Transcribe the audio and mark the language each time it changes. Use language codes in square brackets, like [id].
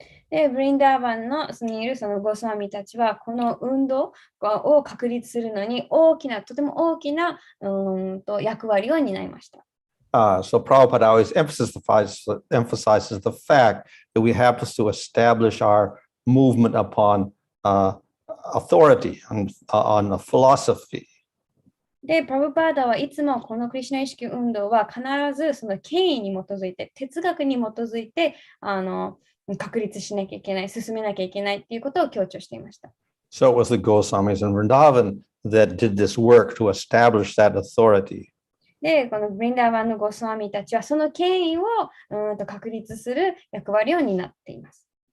[ja] で、ブリンダーバンにいるそのゴスワミたちは、この運動を確立するのにとても大きな役割を担いました。 [en] So Prabhupada always emphasizes the fact that we have to establish our movement upon authority, on a philosophy. [ja] で、プラブパーダはいつもこのクリシュナ意識運動は必ずその権威に基づいて、哲学に基づいて、確立しなきゃいけない、進めなきゃいけないっていうことを強調していました。 [en] So it was the Goswamis in Vrindavan that did this work to establish that authority. [ja] で、このブリンダーバンのゴスワミたちはその権威を確立する役割を担っています。